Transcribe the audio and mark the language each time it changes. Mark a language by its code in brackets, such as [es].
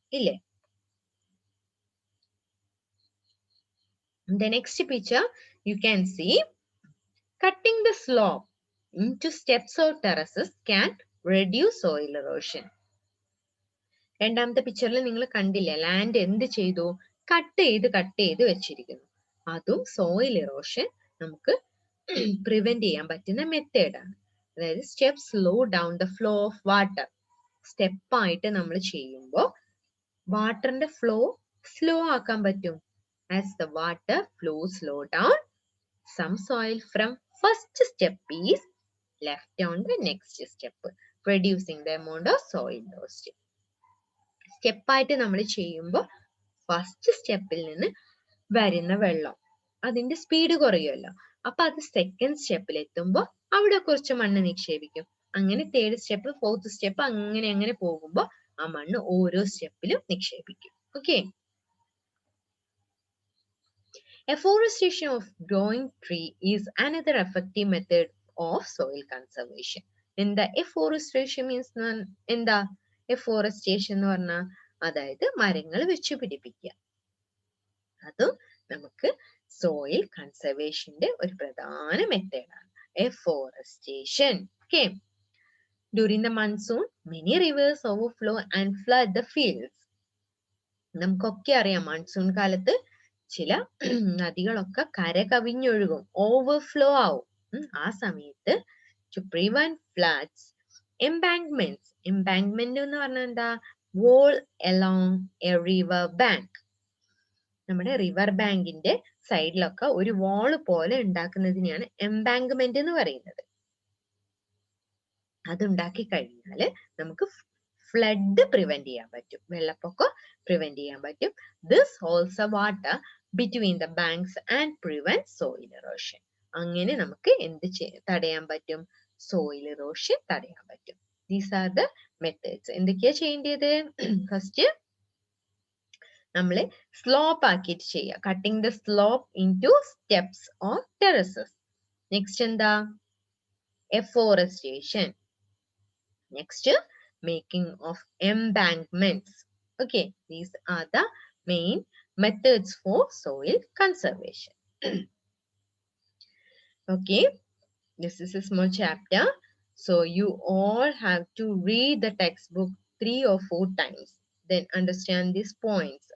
[ml] ഇല്ലേ? [en] The next picture, you can see cutting the slope into steps or terraces can reduce soil erosion. [ml] രണ്ടാമത്തെ പിക്ചറിൽ നിങ്ങൾ കണ്ടില്ലേ, land എന്ത് ചെയ്തു? കട്ട് ചെയ്ത് വെച്ചിരിക്കുന്നു. അതും സോയിൽ ഇറോഷൻ നമുക്ക് പ്രിവെന്റ് ചെയ്യാൻ പറ്റുന്ന മെത്തേഡാണ്. അതായത് [en] Step slow down the flow of water. [ml] സ്റ്റെപ്പായിട്ട് നമ്മൾ ചെയ്യുമ്പോൾ വാട്ടറിന്റെ ഫ്ലോ സ്ലോ ആക്കാൻ പറ്റും. [en] As the water flows slow down, some soil from first step is left on the next step, reducing the amount of soil lost. [ml] സ്റ്റെപ്പായിട്ട് നമ്മൾ ചെയ്യുമ്പോൾ first സ്റ്റെപ്പിൽ നിന്ന് വരുന്ന വെള്ളം അതിന്റെ സ്പീഡ് കുറയുമല്ലോ. അപ്പൊ അത് സെക്കൻഡ് സ്റ്റെപ്പിൽ എത്തുമ്പോൾ അവിടെ കുറച്ച് മണ്ണ് നിക്ഷേപിക്കും. അങ്ങനെ തേർഡ് സ്റ്റെപ്പ്, ഫോർത്ത് സ്റ്റെപ്പ്, അങ്ങനെ പോകുമ്പോൾ ആ മണ്ണ് ഓരോ സ്റ്റെപ്പിലും നിക്ഷേപിക്കും. Okay. [en] Afforestation of growing tree is another effective method of soil conservation. [ml] എന്താ afforestation means? എന്താ afforestation എന്ന് പറഞ്ഞാൽ? അതായത് മരങ്ങൾ വെച്ച് പിടിപ്പിക്കുക. അതും നമുക്ക് സോയിൽ കൺസർവേഷന്റെ ഒരു പ്രധാന മെത്തേഡാണ് afforestation. [en] Okay. During the monsoon, many rivers overflow and flood the fields. [ml] നമുക്കൊക്കെ അറിയാം മൺസൂൺ കാലത്ത് ചില നദികളൊക്കെ കര കവിഞ്ഞൊഴുകും, ഓവർഫ്ലോ ആവും. ആ സമയത്ത് [en] To prevent floods, embankments. [ml] എംബാങ്ക്മെന്റ് എന്ന് പറഞ്ഞാൽ എന്താ? [en] Wall along a river bank. [ml] നമ്മുടെ റിവർ ബാങ്കിന്റെ സൈഡിലൊക്കെ ഒരു വാള് പോലെ ഉണ്ടാക്കുന്നതിനെയാണ് എംബാങ്ക്മെന്റ് എന്ന് പറയുന്നത്. അതുണ്ടാക്കി കഴിഞ്ഞാൽ നമുക്ക് ഫ്ലഡ് പ്രിവെന്റ് ചെയ്യാൻ പറ്റും, വെള്ളപ്പൊക്കം പ്രിവെന്റ് ചെയ്യാൻ പറ്റും. [en] This holds a water between the banks and prevent soil erosion. [ml] അങ്ങനെ നമുക്ക് എന്ത് തടയാൻ പറ്റും? സോയിൽ ഇറോഷൻ തടയാൻ പറ്റും. [en] These are the methods. [ml] എന്തൊക്കെയാ ചെയ്യേണ്ടത്? ഫസ്റ്റ് നമ്മള് സ്ലോപ്പ് ആക്കിയിട്ട് ചെയ്യുക. [en] Cutting the slope into steps or terraces. [ml] Next എന്താ? Afforestation. [en] Next making of embankments. Okay, these are the main methods for soil conservation. Okay, this is a small chapter, so you all have to read the textbook 3 or 4 times, then understand these points.